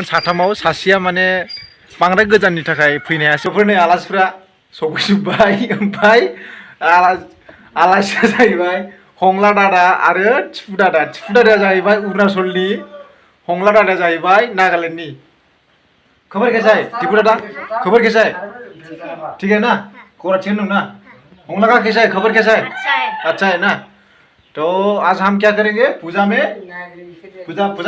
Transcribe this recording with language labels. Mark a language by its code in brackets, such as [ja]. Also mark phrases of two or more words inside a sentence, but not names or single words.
[brx] साथामाव सासेया माने बांद्राय गोजाननि थाखाय फैनो हायासै नै आलासिफ्रा सफैजोब्बाय ओमफ्राय आलासिया जाहैबाय हंला दादा आरो टिपु दादाया जाहैबाय अरुणाचलनि हंला दादाया जाहैबाय नागालेण्डनि [hi] खबर कैसा है टिपू दादा खबर कैसा है ठीक है ना खबर ठीक है ना हंला का कैसा है खबर कैसा है अच्छा है ना तो आज हम क्या करेंगे पूजा में पूजा